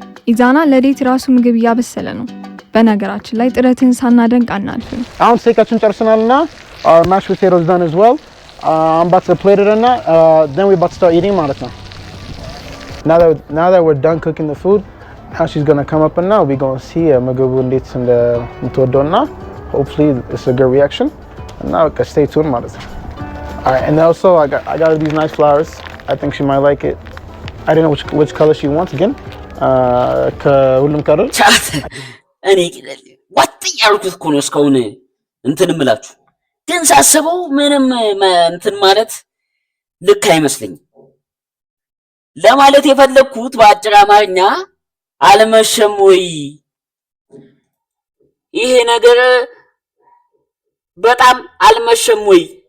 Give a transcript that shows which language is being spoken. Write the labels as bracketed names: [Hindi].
[Amharic] ኢዛና ለዴት ራሱ ምግብ እያበሰለ ነው። በነገራችን ላይ ጥረትን ሳናደንቅ አናልፍም። [English] አሁን [Amharic] ስቴካችን ጨርሰናልና [English] our mashed potatoes done as well. I'm about to plate it and then we about to start eating [Amharic] ማለት ነው. [English] Now that we're done cooking the food, now she's going to come up and now we going to see [Amharic] ምግቡ እንዴት እንደምትወደውና [English] hopefully it's a good reaction. And now stay tuned [Amharic] ማለት ነው. [English] All right, and also I got these nice flowers. I think she might like it. I don't know which color she wants again. [Amharic] ከሁሉም ከለር እኔ ወጥ ያልኩት እኮ ነው እስካሁን እንትን እምላችሁ ግን ሳስበው ምንም እንትን ማለት ልክ አይመስለኝም። ለማለት የፈለኩት በአጭር አማርኛ አልመሸም ወይ ይሄ ነገር በጣም አልመሸም ወይ